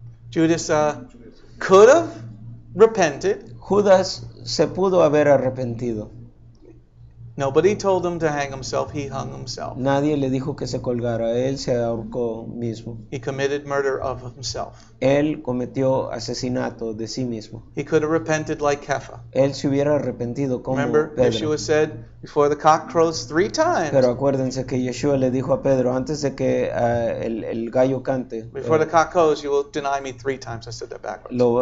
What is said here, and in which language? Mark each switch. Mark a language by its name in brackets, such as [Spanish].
[English] Judas could have repented. [Spanish] Judas se pudo haber arrepentido. [English] Nobody told him to hang himself. He hung himself. [Spanish] Nadie le dijo que se colgara. Él se ahorcó mismo. [English] He committed murder of himself. [Spanish] Él cometió asesinato de sí mismo. [English] He could have repented like Kepha. [Spanish] Él se hubiera arrepentido como [English] Remember, [Spanish] Pedro. [English] Yeshua said, before the cock crows 3 times. [Spanish] Pero acuérdense que Yeshua le dijo a Pedro antes de que el gallo cante, [English] Before the cock crows, you will deny me 3 times. I said that backwards.